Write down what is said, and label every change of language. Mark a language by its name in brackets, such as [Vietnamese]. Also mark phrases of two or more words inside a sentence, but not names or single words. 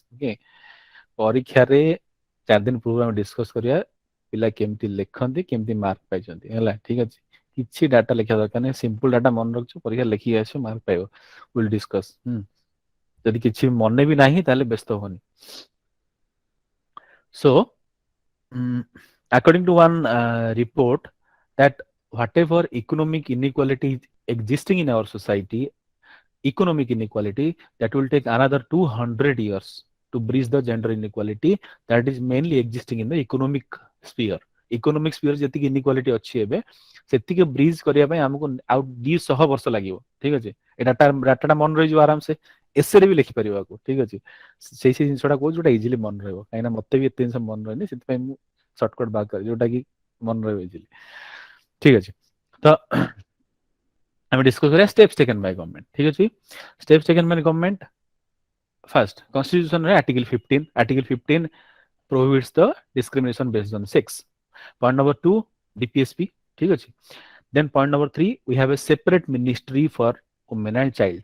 [Odia] Okay, ପରୀକ୍ଷାରେ 4 ଦିନ ପୂର୍ବରୁ ଆମେ ଡିସ୍କସ କରିବା ପିଲା କେମିତି ଲେଖନ୍ତି, କେମିତି ମାର୍କ ପାଇଛନ୍ତି, ହେଲା ଠିକ ଅଛି. କିଛି ଡାଟା ଲେଖିବା ଦରକାର ନାହିଁ, [English] simple data [Odia] ମନେ ରଖିଛ, ପରୀକ୍ଷା ଲେଖିକି ଆସିବ, ମାର୍କ ପାଇବ. [English] will discuss. [Odia] ଯଦି କିଛି ମନେ ବି ନାହିଁ ତାହେଲେ ବ୍ୟସ୍ତ ହୁଅନି. [English] So according to one report, that whatever economic inequality is existing in our society, economic inequality, that will take another 200 years to bridge the gender inequality that is mainly existing in the economic sphere. Economic sphere [Odia] ଯେତିକି inequality ଅଛି ଏବେ ସେତିକି ବ୍ରିଜ କରିବା ପାଇଁ ଆମକୁ ଆଉ 200 ବର୍ଷ ଲାଗିବ. ଠିକ ଅଛି, ଏ ଡାଟାଟା ମନେ ରହିଯିବ ଆରାମସେ, ଏସେରେ ବି ଲେଖିପାରିବାକୁ. ଠିକ ଅଛି, ସେଇ ଜିନିଷଟା କହୁଛି ଯୋଉଟା ଇଜିଲି ମନେ ରହିବ, କାହିଁକିନା ମତେ ବି ଏତେ ଜିନିଷ ମନେ ରହିନି, ସେଥିପାଇଁ ମୁଁ ସର୍ଟକଟ ବାହାର କରେ ଯୋଉଟା କି ମନେ ରହିବ ଇଜିଲି. ଠିକ ଅଛି, ତ ଆମେ ଡିସ୍କସ କରିବା [English] steps taken by government. [Odia] ଠିକ ଅଛି, [English] steps taken by government. First, constitution ରେ article 15 prohibits the discrimination based on sex. Point number 2, DPSP. [Odia] ठीक ଅଛି, [English] then point number 3, we have a separate ministry for women and child.